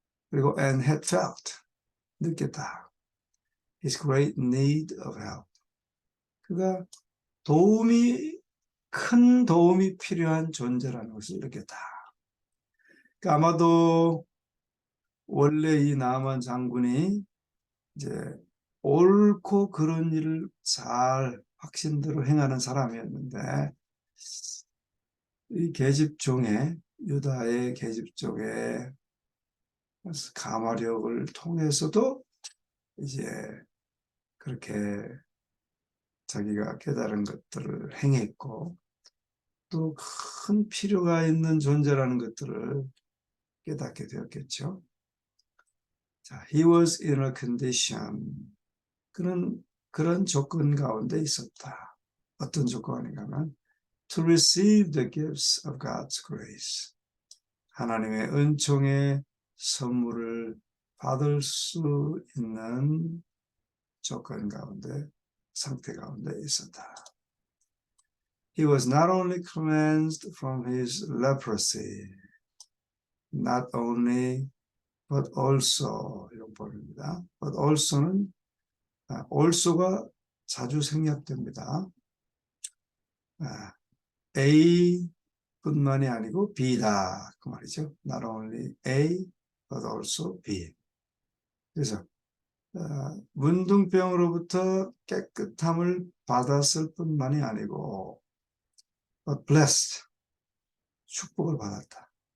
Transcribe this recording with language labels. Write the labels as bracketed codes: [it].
[en] 그리고 and had felt, 느꼈다. his great need of help. [ko] 그가 큰 도움이 필요한 존재라는 것을 느꼈다. 그러니까 아마도 원래 이 나만 장군이 이제 옳고 그런 일을 잘 확신대로 행하는 사람이었는데 이 계집종의 유다의 계집종의 가마력을 통해서도 이제 그렇게 자기가 깨달은 것들을 행했고 또 큰 필요가 있는 존재라는 것들을 깨닫게 되었겠죠. [en] 자, he was in a condition. [ko] 그런 조건 가운데 있었다. 어떤 조건인가 하면 [en] to receive the gifts of God's grace. [ko] 하나님의 은총의 선물을 받을 수 있는 조건 가운데, 상태 가운데 있었다. [en] He was not only cleansed from his leprosy, not only, but also, [ko] 이런 법입니다. But also는, also가 자주 생략됩니다. A 뿐만이 아니고 B다. 그 말이죠. [en] Not only A, but also B. [ko] 그래서 문둥병으로부터 깨끗함을 받았을 뿐만이 아니고 [en] but blessed, [ko] 축복을 받았다.